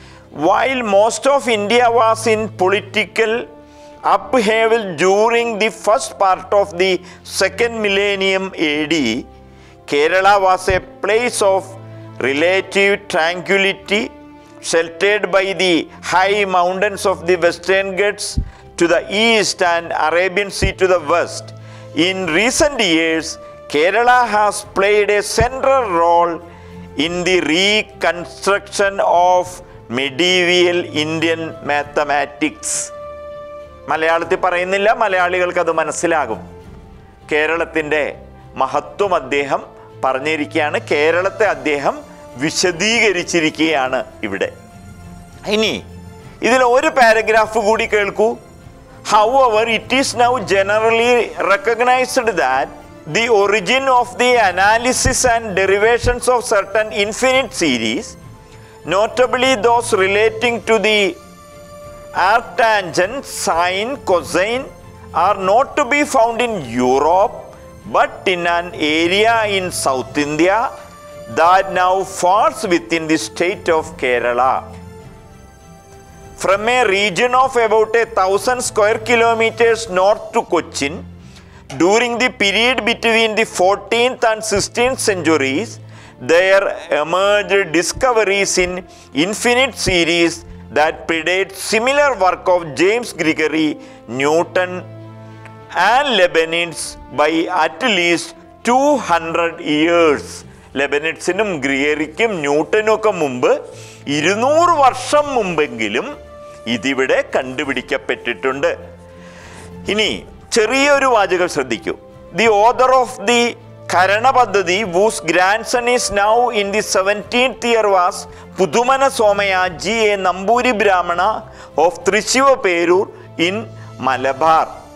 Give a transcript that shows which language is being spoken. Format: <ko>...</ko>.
<en>While most of India was in political upheaval during the first part of the 2nd millennium AD, Kerala was a place of relative tranquility, sheltered by the high mountains of the Western Ghats to the east and Arabian Sea to the west. In recent years, Kerala has played a central role in the reconstruction of medieval Indian mathematics.</en> <ml>മലയാളത്തിൽ പറയുന്നില്ല, മലയാളികൾക്ക് അത് മനസ്സിലാകും. കേരളത്തിൻ്റെ മഹത്വം അദ്ദേഹം പറഞ്ഞിരിക്കുകയാണ്, കേരളത്തെ അദ്ദേഹം വിശദീകരിച്ചിരിക്കുകയാണ് ഇവിടെ. ഇനി ഇതിൽ ഒരു പാരഗ്രാഫ് കൂടി കേൾക്കൂ.</ml> <en>However, it is now generally recognized that the origin of the analysis and derivations of certain infinite series, notably those relating to the arctangent, sine, cosine, are not to be found in Europe, but in an area in South India that now falls within the state of Kerala. from a region of about 1,000 square kilometers north to Cochin. During the period between the 14th and 16th centuries, there emerged discoveries in infinite series that predate similar work of James Gregory, Newton and Leibniz by at least 200 years.</en> <ml>ലെബനിറ്റ്സിനും ഗ്രിഗറിക്കും ന്യൂട്ടനും ഒക്കെ മുമ്പ് 200 വർഷം മുമ്പെങ്കിലും ഇതിവിടെ കണ്ടുപിടിക്കപ്പെട്ടിട്ടുണ്ട്. ഇനി ചെറിയൊരു വാചകം ശ്രദ്ധിക്കൂ.</ml> <en>The author of the Karana Paddhati whose grand son is now in the 17th year was Puthumana Somayaji, a Nambudiri Brahmana of Thrissivaperur in Malabar.</en>